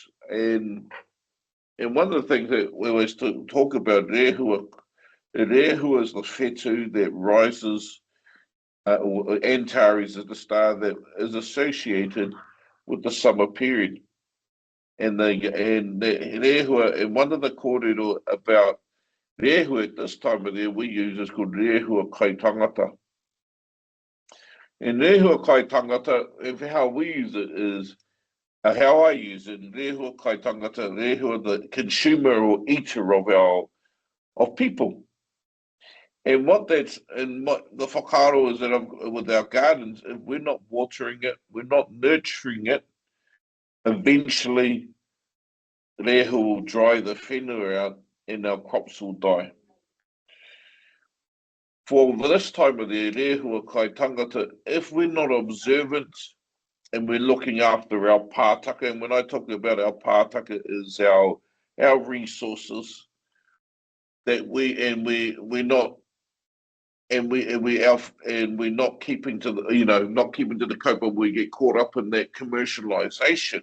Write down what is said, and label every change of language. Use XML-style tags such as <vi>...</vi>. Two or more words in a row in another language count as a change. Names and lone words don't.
<en>And one of the things that we always talk about, rehua is the whetū that rises, or Antares is the star that is associated with the summer period. And rehua, and one of the kōrero about rehua at this time of the year we use is called</en> <mi>rehua kai tangata. And rehua kai tangata,</mi> <en>if how we use it is, how I use it,</en> <mi>rehua kai tangata,</mi> <en>rehua the consumer or eater of people. And what that's, and what the whakaro is that with our gardens, if we're not watering it, we're not nurturing it, eventually rehua will dry the whenua out and our crops will die. For this time of the year,</en> <mi>rehua kai tangata,</mi> <en>if we're not observant and we're looking after our pātaka, and when I talk about our pātaka is our resources, that we're not and we're not keeping to the not keeping to the code, but we get caught up in that commercialization.</en>